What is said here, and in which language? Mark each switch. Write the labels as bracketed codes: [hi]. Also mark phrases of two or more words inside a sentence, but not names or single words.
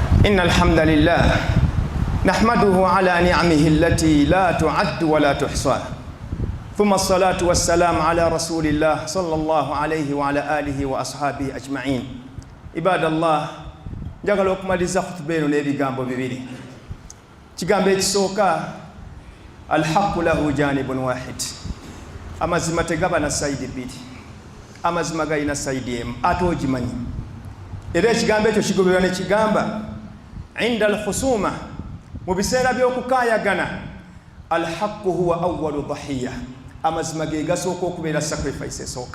[ar] إن الحمد لله نحمده على نعمه التي لا تعد ولا تحصى ثم الصلاة والسلام على رسول الله صلى الله عليه وعلى آله وأصحابه أجمعين عباد الله [lg] njagala okumaliriza khutba eno n'ebigambo bibiri. Kigambo ekisooka [ar] الحق له جانب واحد, [lg] amazima tegaba na sayidi bbiri, amazima galina sayidi emu ate ogimanyi. Era ekigambo ekyo kigobererwa ne kigamba [ar] عند الخصومة, [lg] mu biseera by'okukaayagana, [ar] الحق هو أول ضحية, [lg] amazima ge gasooka okubeera sacrifice esooka.